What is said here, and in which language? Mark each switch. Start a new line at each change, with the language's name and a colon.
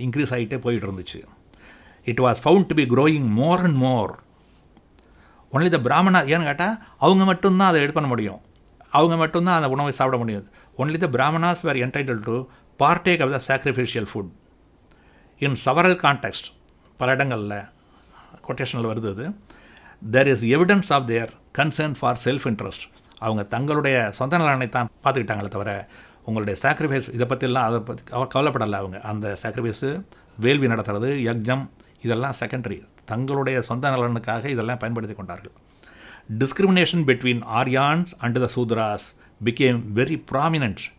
Tamil: Increase ஆகிட்டே போயிட்டு இருந்துச்சு.
English: It was found to be growing more and more. Only the Brahmana,
Tamil: ஏன்னு கேட்டால் அவங்க மட்டும்தான் அதை எடுத்து பண்ண முடியும், அவங்க மட்டும்தான் அந்த உணவை சாப்பிட முடியாது.
English: Only the Brahmanas were entitled to partake of the sacrificial food in several context.
Tamil: பல இடங்களில் கொட்டேஷனில் வருது.
English: there is evidence of their concern for self interest.
Tamil: அவங்க தங்களுடைய சொந்த நலனை தான் பார்த்துக்கிட்டாங்களே தவிர உங்களுடைய சாக்ரிஃபைஸ் இதை பற்றிலாம் அதை பற்றி கவலைப்படலை. அவங்க அந்த சாக்ரிஃபைஸு, வேள்வி நடத்துறது, யஜ்ஞம், இதெல்லாம் செகண்டரி. தங்களுடைய சொந்த நலனுக்காக இதெல்லாம் பயன்படுத்தி கொண்டார்கள்.
English: Discrimination between Aryans and the Shudras became very prominent.